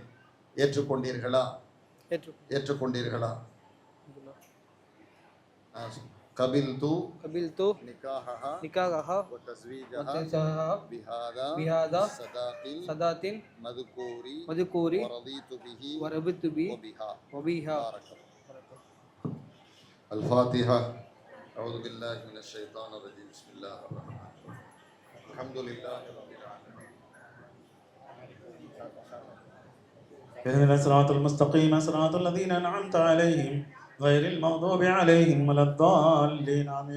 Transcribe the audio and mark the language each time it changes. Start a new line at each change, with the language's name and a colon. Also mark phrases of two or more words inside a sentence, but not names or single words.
Tamil: ஏற்றுக்கொண்டீர்களா? ஏற்றுக்கொண்டீர்களா?
Arabic: قبلت نكاحها وتزويجها بهذا الصداق المذكور ورضيت به وبها. الفاتحة. أعوذ بالله من الشيطان الرجيم. بسم الله الرحمن الرحيم. الحمد لله رب العالمين. اهدنا الصراط المستقيم صراط الذين أنعمت عليهم غير المغضوب عليهم ولا الضالين آمين.